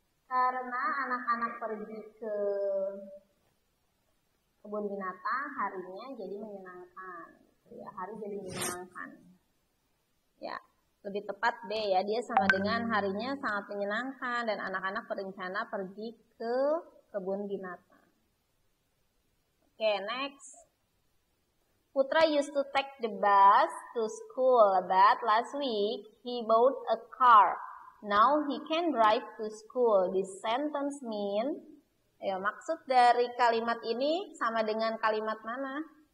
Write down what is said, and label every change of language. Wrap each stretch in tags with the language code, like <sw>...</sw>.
<id>Karena anak-anak pergi ke kebun binatang, harinya jadi menyenangkan. Ya, hari jadi menyenangkan. Ya, lebih tepat B ya, dia sama dengan harinya sangat menyenangkan dan anak-anak berencana pergi ke kebun binatang.</id> <en>Oke, next. Putra used to take the bus to school, but last week he bought a car. Now he can drive to school. This sentence mean,</en> <id>ya, maksud dari kalimat ini sama dengan kalimat mana?</id>